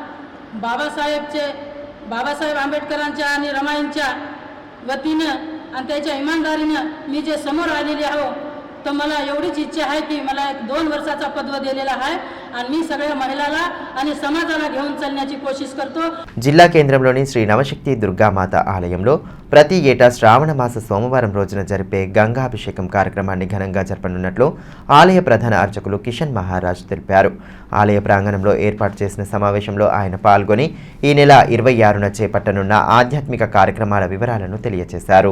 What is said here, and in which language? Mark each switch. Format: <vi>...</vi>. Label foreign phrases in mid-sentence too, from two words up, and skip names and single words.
<mr>बाबासाहेब आंबेडकरांच्या आणि रमाईंच्या वतीनं आणि त्याच्या इमानदारीनं मी जे समोर आलेले आहो तर मला एवढीच इच्छा आहे की मला एक 2 वर्षाचा पदव दिलेला आहे आणि मी सगळ्या महिलाला आणि समाजाला घेऊन चालण्याची कोशिश करतो.</mr> <te>జిల్లా కేంద్రంలోని శ్రీ నవశక్తి దుర్గామాత ఆలయంలో ప్రతి ఏటా శ్రావణ మాస సోమవారం రోజున జరిపే గంగాభిషేకం కార్యక్రమాన్ని ఘనంగా జరపనున్నట్లు ఆలయ ప్రధాన అర్చకులు కిషన్ మహారాజ్ తెలిపారు. ఆలయ ప్రాంగణంలో ఏర్పాటు చేసిన సమావేశంలో ఆయన పాల్గొని ఈ నెల 26న చేపట్టనున్న ఆధ్యాత్మిక కార్యక్రమాల వివరాలను తెలియజేశారు.</te>